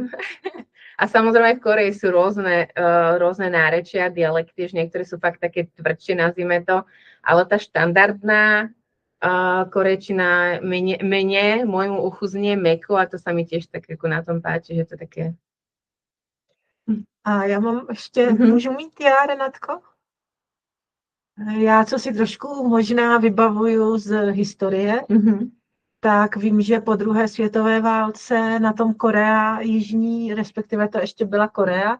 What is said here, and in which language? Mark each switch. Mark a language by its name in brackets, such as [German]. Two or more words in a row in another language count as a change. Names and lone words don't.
[Slovak] A samozrejme v Koreji sú rôzne nárečia, dialekty, že niektoré sú fakt také tvrdšie, nazvime to, ale tá štandardná korejčina môjmu uchu znie mäko a to sa mi tiež tak ako na tom páči, že to také... [Czech] A já mám ještě, můžu mít já, Renatko? Já, co si trošku možná vybavuju z historie, tak vím, že po druhé světové válce na tom Korea jižní, respektive to ještě byla Korea.